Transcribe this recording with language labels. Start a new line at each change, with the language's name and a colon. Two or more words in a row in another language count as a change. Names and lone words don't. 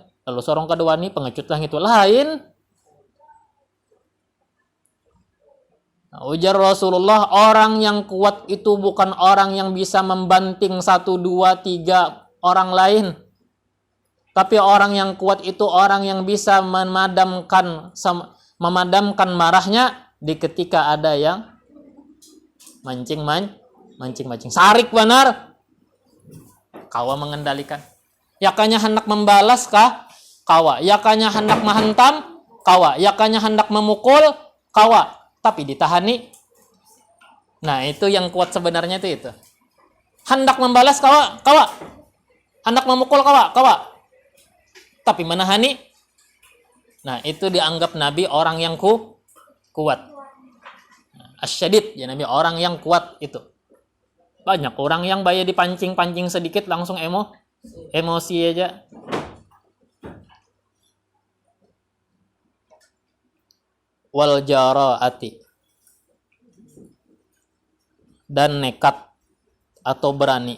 Indonesian: Lalu seorang kedua ni pengecut lah itu lain. Ujar Rasulullah, orang yang kuat itu bukan orang yang bisa membanting 1, 2, 3 orang lain. Tapi orang yang kuat itu orang yang bisa memadamkan marahnya di ketika ada yang mancing.
Banjar: Sarik benar. Kawa mengendalikan. Yakanya hendak membalas kah? Kawa. Yakanya hendak menghantam? Kawa. Yakanya hendak memukul? Kawa. Tapi ditahani.
Indonesian: Nah, itu yang kuat sebenarnya itu.
Banjar: Hendak membalas kawa. Hendak memukul kawa. Tapi menahani.
Indonesian: Nah, itu dianggap Nabi orang yang kuat. Asyadid, ya Nabi orang yang kuat itu. Banyak orang yang bayar dipancing sedikit langsung emosi aja.
Arabic: Wal jaraati,
Indonesian: dan nekat atau berani.